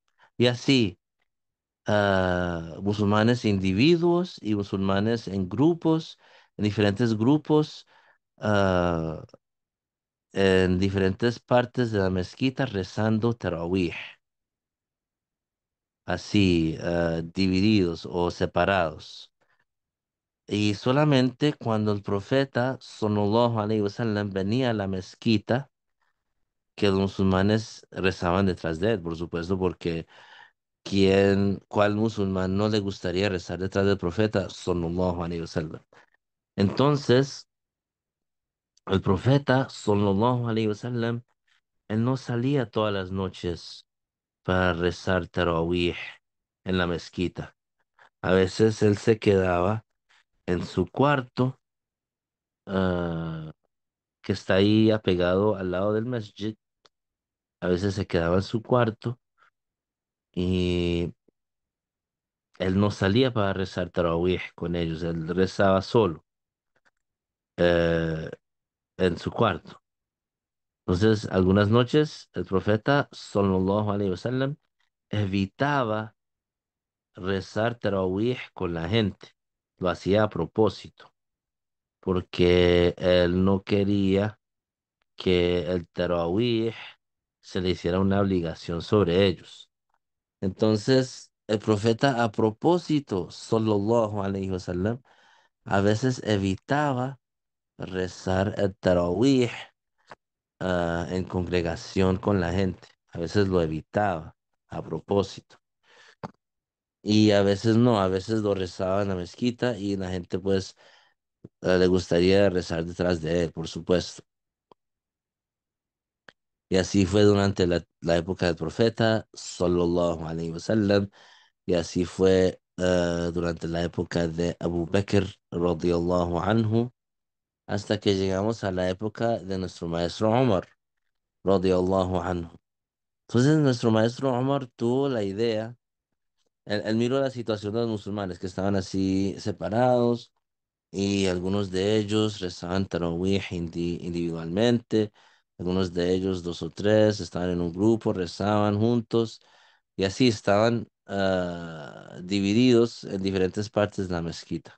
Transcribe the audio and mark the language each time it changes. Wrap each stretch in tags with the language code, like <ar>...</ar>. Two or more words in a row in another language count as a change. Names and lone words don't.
<es>Y así, musulmanes individuos y musulmanes en grupos, en diferentes grupos, ah, en diferentes partes de la mezquita rezando Tarawih. Así, divididos o separados. Y solamente cuando el profeta,</es> <ar>صلى الله عليه وسلم,</ar> <es>venía a la mezquita, que los musulmanes rezaban detrás de él, por supuesto, porque cuál musulmán no le gustaría rezar detrás del profeta,</es> <ar>صلى الله عليه وسلم?</ar> <es>Entonces, el profeta,</es> <ar>صلى الله عليه وسلم,</ar> <es>él no salía todas las noches para rezar tarawih en la mezquita. A veces él se quedaba en su cuarto, ah, que está ahí apegado al lado del masjid. A veces se quedaba en su cuarto y él no salía para rezar tarawih con ellos, él rezaba solo eh, en su cuarto. Entonces, algunas noches el profeta,</es> <ar>صلى الله عليه وسلم,</ar> <es>evitaba rezar tarawih con la gente. Lo hacía a propósito, porque él no quería que el tarawih se le hiciera una obligación sobre ellos. Entonces, el profeta a propósito,</es> <ar>صلى الله عليه وسلم,</ar> <es>a veces evitaba rezar el tarawih en congregación con la gente. A veces lo evitaba a propósito. Y a veces no, a veces lo rezaba en la mezquita y la gente pues le gustaría rezar detrás de él, por supuesto. Y así fue durante la época del profeta,</es> <ar>صلى الله عليه وسلم,</ar> <es>y así fue durante la época de Abu Bakr,</es> <ar>رضي الله عنه,</ar> <es>hasta que llegamos a la época de nuestro maestro Omar,</es> <ar>رضي الله عنه.</ar> <es>Entonces nuestro maestro Omar tuvo la idea, él miró la situación de los musulmanes que estaban así separados y algunos de ellos rezaban Tarawih individualmente, algunos de ellos dos o tres estaban en un grupo, rezaban juntos y así estaban divididos en diferentes partes de la mezquita.</es>